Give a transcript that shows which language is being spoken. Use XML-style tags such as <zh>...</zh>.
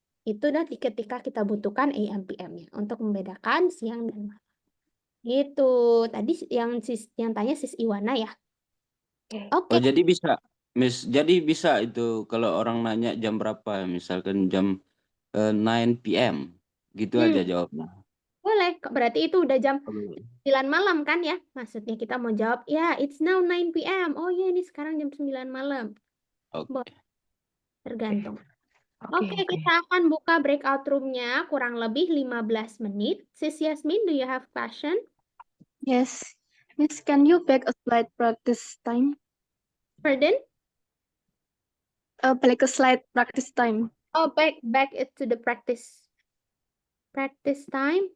<id>Itu nanti ketika kita butuhkan AM PM-nya untuk membedakan siang dan malam. Gitu. Tadi yang tanya Sis Iwana ya. Oke. Oh, jadi bisa, Miss. Jadi bisa itu kalau orang nanya jam berapa, misalkan jam 9 p.m. Gitu aja jawabnya. Boleh. Berarti itu udah jam Oke. 9 malam kan ya? Maksudnya kita mau jawab, ya</id> <en>it's now 9 p.m.</en> <id>Oh ya, ini sekarang jam 9 malam. Oke. Tergantung. Oke, Oke, kita akan buka breakout room-nya kurang lebih 15 menit.</id> <en>Sis Yasmin, do you have question? Yes. Miss, can you back a slide practice time? Pardon? Back a slide practice time. Oh, back it to the practice time.</en>